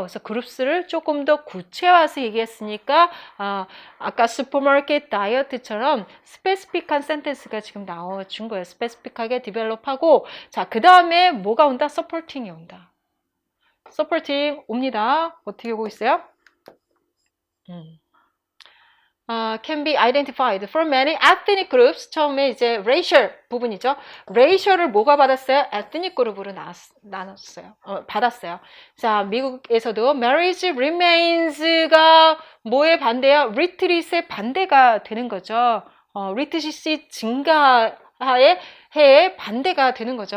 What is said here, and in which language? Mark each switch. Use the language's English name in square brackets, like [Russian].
[Korean] 그래서 groups를 조금 더 구체화해서 얘기했으니까 아까 슈퍼마켓 다이어트처럼 스페시픽한 센텐스가 지금 나와준 거예요. 스페시픽하게 디벨롭하고 자, 그 다음에 뭐가 온다? supporting이 온다. supporting 옵니다. 어떻게 오고 있어요? [English] can be identified from many ethnic groups. [Korean] 처음에 이제 racial 부분이죠. racial을 뭐가 받았어요? ethnic 그룹으로 나눴어요. 받았어요. 자, 미국에서도 [English] marriage remains [Korean] 가 뭐에 반대야? retreat의 반대가 되는 거죠. retreat 증가에 반대가 되는 거죠.